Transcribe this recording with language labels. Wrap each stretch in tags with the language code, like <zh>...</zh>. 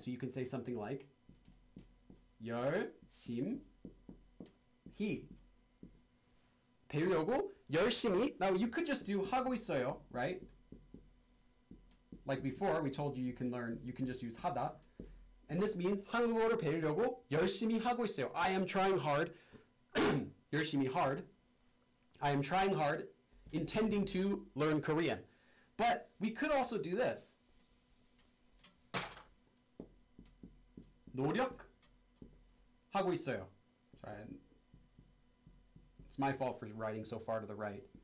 <en>So you can say something like 열심히.</en> <ko>배우려고 열심히.</ko> <en>Now you could just do 하고 있어요, right? Like before, we told you you can just use hada. And this means</en> <ko>한국어를 배우려고 열심히 하고 있어요.</ko> <en>I am trying hard. 열심히 hard. I am trying hard, intending to learn Korean. But we could also do this.</en> <ko>노력하고 있어요.</ko> <en>Sorry, it's my fault for writing so far to the right.</en>